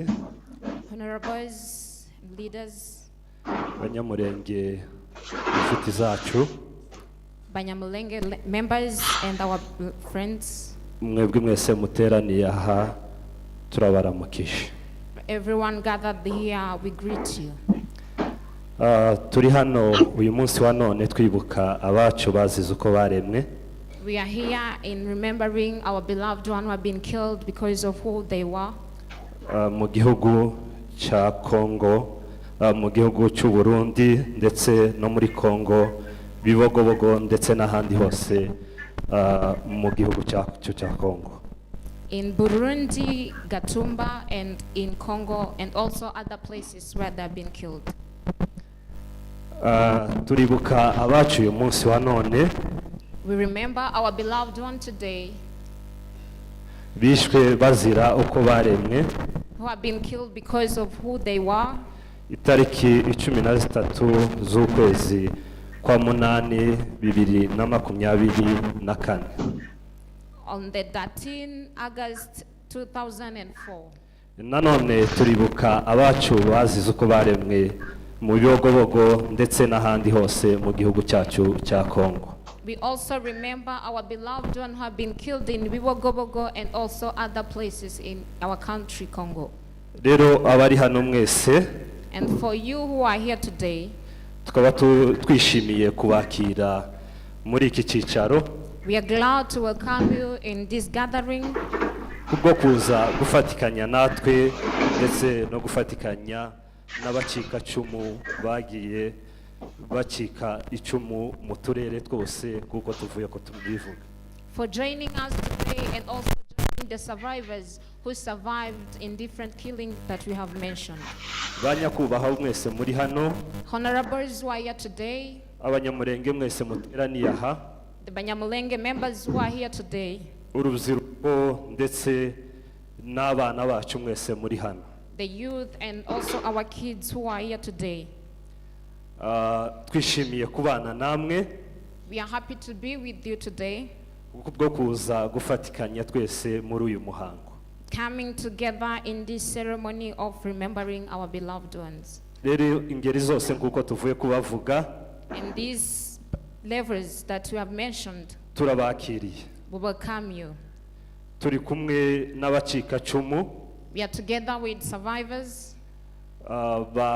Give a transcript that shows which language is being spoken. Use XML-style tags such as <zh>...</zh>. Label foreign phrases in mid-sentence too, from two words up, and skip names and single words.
<en>Honorables, leaders,</en> <rw>banyamurenge, inshuti zacu,</rw> <en>Banyamulenge members and our friends,</en> <rw>mwebwe mwese muteraniye aha turabaramukije.</rw> <en>everyone gathered here, we greet you.</en> <rw>Turi hano uyu munsi wa none twibuka abacu bazize uko baremwe.</rw> <en>We are here in remembering our beloved one who have been killed because of who they were.</en> <rw>Mu gihugu cya Kongo, mu gihugu cy'u Burundi ndetse no muri Kongo, Bibogobogo ndetse n'ahandi hose mu gihugu cyacu cya Kongo.</rw> <en>In Burundi, Gatumba, and in Congo, and also other places where they have been killed.</en> <rw>Turibuka abacu uyu munsi wa none.</rw> <en>We remember our beloved one today</en> <rw>Bishwe bazira uko baremwe.</rw> <en>who have been killed because of who they were.</en> <rw>Itariki 13 z'ukwezi kwa munani 2024.</rw> <en>On the 13 August 2004.</en> <rw>Nanone turibuka abacu bazize uko baremwe mu Bibogobogo ndetse n'ahandi hose mu gihugu cyacu cya Kongo.</rw> <en>We also remember our beloved one who have been killed in Bibogobogo and also other places in our country, Congo.</en> <rw>Rero abari hano mwese,</rw> <en>And for you who are here today,</en> <rw>tukaba twishimiye kubakira muri iki cyicaro.</rw> <en>we are glad to welcome you in this gathering</en> <rw>Kubwo kuza gufatikanya natwe ndetse no gufatikanya n'abacika cumu bagiye bacika icumu mu turere twose kuko tuvuye ko tubivuga.</rw> <en>for joining us today and also joining the survivors who survived in different killings that we have mentioned.</en> <rw>Banyakubahwa mwese muri hano,</rw> <en>Honorables who are here today,</en> <rw>abanyamurenge mwese muteraniye aha,</rw> <en>the Banyamulenge members who are here today,</en> <rw>urubyiruko ndetse n'abana bacu mwese muri hano.</rw> <en>the youth and also our kids who are here today.</en> <rw>Twishimiye kubana namwe.</rw> <en>We are happy to be with you today,</en> <rw>Kubwo kuza gufatikanya twese muri uyu muhango.</rw> <en>coming together in this ceremony of remembering our beloved ones.</en> <rw>Rero ingeri zose nkuko tuvuye kubavuga,</rw> <en>In these levels that we have mentioned,</en> <rw>turabakiriye.</rw> <en>we welcome you.</en> <rw>Turi kumwe n'abacika cumu</rw> <en>We are together with survivors, ba</en>